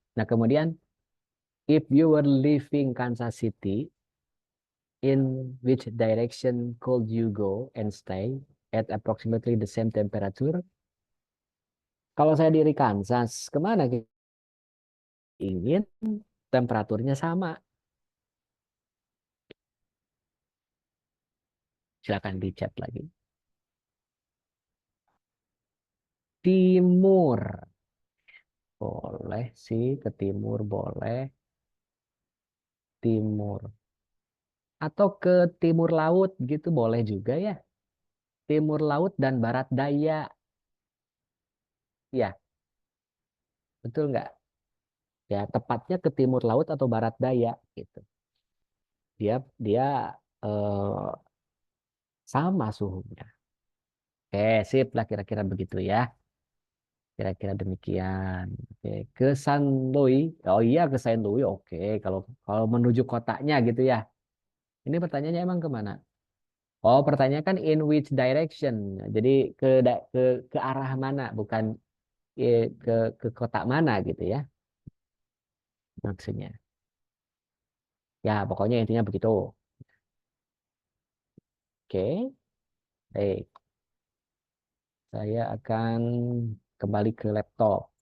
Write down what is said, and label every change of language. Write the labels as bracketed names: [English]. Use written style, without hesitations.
[Indonesian] Nah, kemudian [English] if you were leaving Kansas City, in which direction could you go and stay at approximately the same temperature? [Indonesian] Kalau saya dari Kansas, kemana ingin temperaturnya sama? Silakan di chat lagi. Timur. Boleh sih, ke timur boleh. Timur. Atau ke timur laut gitu boleh juga ya. Timur laut dan barat daya. Ya, betul nggak? Ya, tepatnya ke timur laut atau barat daya gitu. Dia dia eh, sama suhunya. Oke, sip lah kira-kira begitu ya. Kira-kira demikian. Oke, ke San Louis. Oh iya ke San Louis. Oke, kalau kalau menuju kotanya gitu ya. Ini pertanyaannya emang kemana? Oh, pertanyaan kan [English] in which direction. [Indonesian] Jadi ke arah mana, bukan ke kota mana gitu ya maksudnya. Ya, pokoknya intinya begitu. Oke, baik. Saya akan kembali ke laptop.